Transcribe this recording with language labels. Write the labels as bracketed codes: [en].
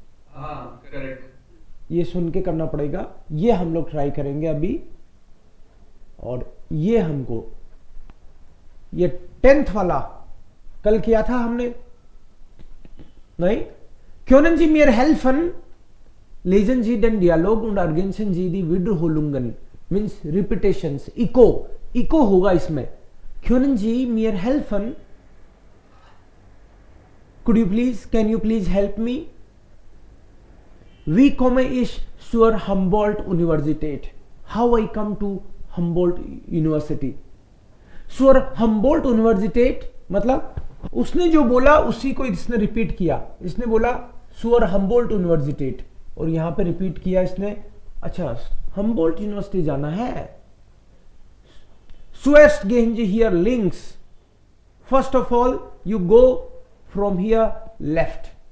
[hi] हाँ करेक्ट। ये सुन के करना पड़ेगा, ये हम लोग ट्राई करेंगे अभी। और ये हमको ये 10th वाला कल किया था हमने, नहीं? [de] Können Sie mir helfen? Lesen Sie den Dialog und ergänzen Sie die Wiederholungen, [en] means repetitions, [de] echo [hi] होगा इसमें। [de] Können Sie mir helfen? [en] Could you please, can you please help me? [de] Wie komme ich zur Humboldt Universität? [en] How I come to Humboldt University? [de] zur Humboldt Universität [hi] मतलब उसने जो बोला उसी को इसने repeat किया। इसने बोला [de] zur Humboldt Universität [hi] और यहां पे रिपीट किया इसने। अच्छा, Humboldt यूनिवर्सिटी जाना है। [de] Zuerst gehen Sie hier links. [en] First of all, you go from here left.